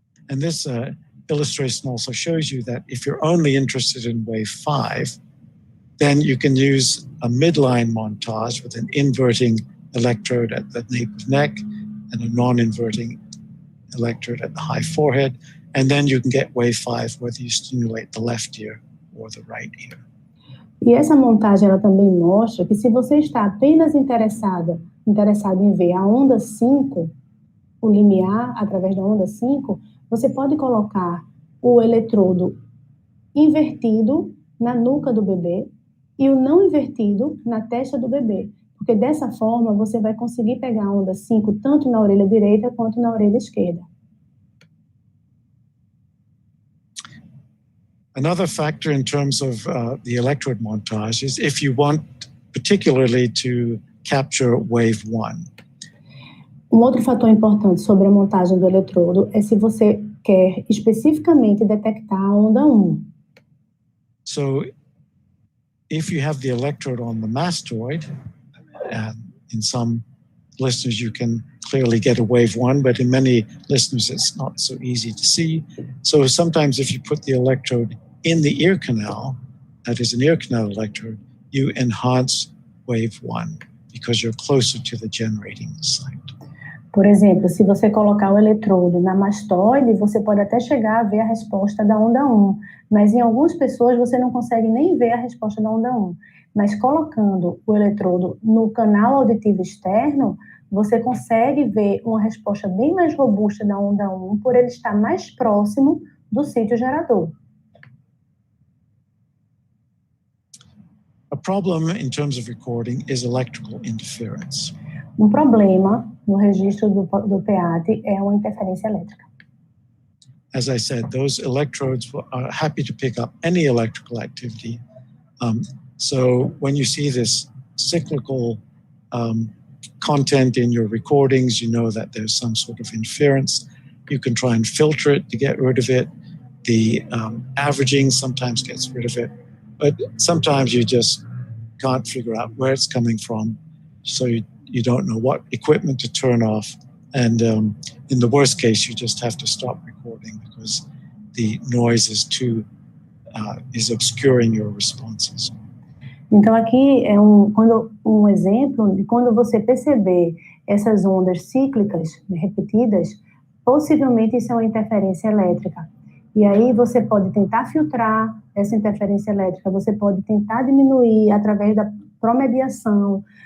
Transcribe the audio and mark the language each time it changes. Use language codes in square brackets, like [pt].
[en] And this illustration also shows you that if you're only interested in wave 5, then you can use a midline montage with an inverting electrode at the nape of neck and a non-inverting electrode at the high forehead, and then you can get wave 5 whether you stimulate the left ear or the right ear. [pt] E essa montagem ela também mostra que se você está apenas interessado em ver a onda 5, o limiar através da onda 5, você pode colocar o eletrodo invertido na nuca do bebê e o não invertido na testa do bebê, Porque dessa forma você vai conseguir pegar a onda 5 tanto na orelha direita quanto na orelha esquerda. [en] Another factor in terms of the electrode montage is if you want particularly to capture wave 1. [pt] Outro fator importante sobre a montagem do eletrodo é se você quer especificamente detectar a onda 1. [en] So if you have the electrode on the mastoid, in some listeners you can clearly get a wave 1, but in many listeners it's not so easy to see. So sometimes if you put the electrode in the ear canal, that is an ear canal electrode, you enhance wave 1 because you're closer to the generating site. [pt] Por exemplo, se você colocar o eletrodo na mastoide, você pode até chegar a ver a resposta da onda 1, mas em algumas pessoas você não consegue nem ver a resposta da onda 1. Mas colocando o eletrodo no canal auditivo externo, você consegue ver uma resposta bem mais robusta da onda 1, por ele estar mais próximo do sítio gerador. [en] A problem in terms of recording is electrical interference. [pt] Problema no registro do PEATE é uma interferência elétrica. [en] As I said, those electrodes are happy to pick up any electrical activity. So when you see this cyclical content in your recordings, you know that there's some sort of interference. You can try and filter it to get rid of it. The averaging sometimes gets rid of it, but sometimes you just can't figure out where it's coming from. So you don't know what equipment to turn off. And in the worst case, you just have to stop recording because the noise is obscuring your responses. [pt] Então aqui é um exemplo de quando você perceber essas ondas cíclicas, repetidas, possivelmente isso é uma interferência elétrica. E aí você pode tentar filtrar essa interferência elétrica, você pode tentar diminuir através da promediação.